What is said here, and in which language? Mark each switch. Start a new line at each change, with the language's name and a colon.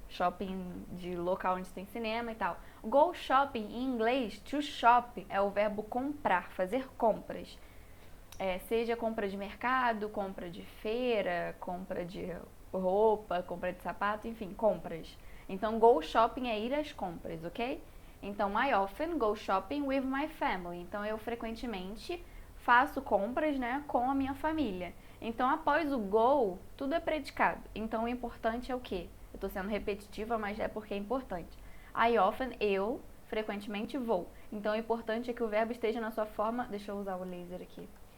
Portuguese: Shopping de local onde tem cinema e tal. Go shopping em inglês, to shop, é o verbo comprar, fazer compras. Seja compra de mercado, compra de feira, compra de roupa, compra de sapato, enfim, compras. Então, go shopping é ir às compras, ok? Então,
English: I often go shopping with my family.
Portuguese: Então, eu frequentemente faço compras, né, com a minha família. Então, após o go, tudo é predicado. Então, o importante é o quê? Eu tô sendo repetitiva, mas é porque é importante.
English: I often,
Portuguese: eu, frequentemente vou. Então, o importante é que o verbo esteja na sua forma... Deixa eu usar o laser aqui.